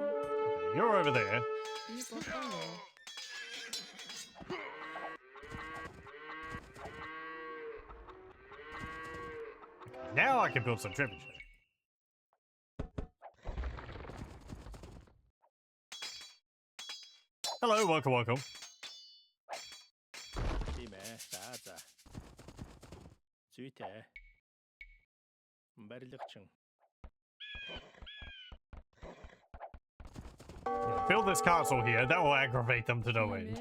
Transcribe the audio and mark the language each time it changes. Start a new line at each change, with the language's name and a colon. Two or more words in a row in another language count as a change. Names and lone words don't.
English: You're over there.
Mongolian: Би болоо.
English: Now I can build some trebuchet. Hello, welcome.
Mongolian: За. Зүйтэй. Барилгачин.
English: Build this castle here. That will aggravate them to no end.